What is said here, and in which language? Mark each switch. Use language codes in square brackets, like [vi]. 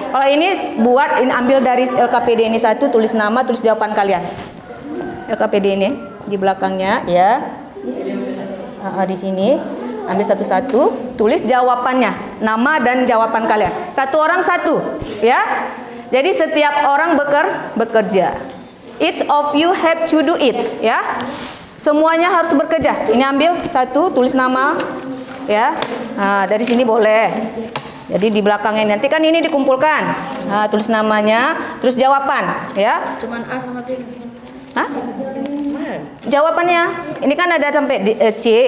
[id] Kalau ini ambil dari LKPD ini 1, tulis nama, tulis jawaban kalian. LKPD ini di belakangnya ya. Di sini ambil satu-satu, tulis jawabannya, nama dan jawaban kalian. 1 orang 1, ya. Jadi setiap orang bekerja. [en] Each of you have to do it, ya. [id] Semuanya harus bekerja. Ini ambil 1, tulis nama, ya. Dari sini boleh. Jadi di belakangnya nanti kan ini dikumpulkan. Tulis namanya, terus jawaban, ya. Cuman A sama B. Jawabannya, ini kan ada sampai C.